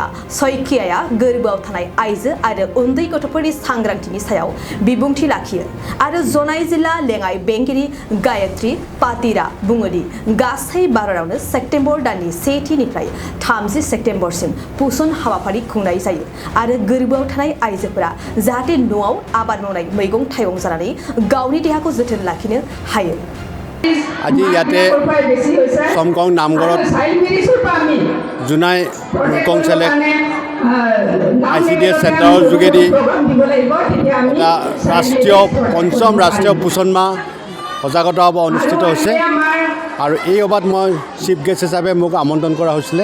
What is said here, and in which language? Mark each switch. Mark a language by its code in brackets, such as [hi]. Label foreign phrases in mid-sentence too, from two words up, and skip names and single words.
[brx] सयकियाया गोरबोआव थानाय आइजो आरो उन्दै गथ'फोरनि सांग्रांथिनि सायाव बिबुंथि लाखियो आरो जनाई जिल्ला लेङाइ बेंगिरि गायत्री पातिरा बुङोदि गासै भारतावनो सेप्तेम्बर दाननि 1थिनिफ्राय 30 सेप्तेम्बरसिम पोषण हाबाफारि खुंनाय जायो आरो गोरबोआव थानाय आइजोफोरा जाहाथे न'आव आबाद मावनाय मैगं थाइगं जानानै गावनि देहाखौ जोथोन लाखिनो हायो। [as] আজি ইয়াতে সমকং নামঘৰত জোনাই মুকং চেলেক ICDS চেণ্টাৰৰ যোগেদি এটা পঞ্চম ৰাষ্ট্ৰীয় পোষণ মাহ সজাগতা সভা অনুষ্ঠিত হৈছে আৰু এই সভাত মই [en] chief guest [as] হিচাপে মোক আমন্ত্ৰণ কৰা হৈছিলে।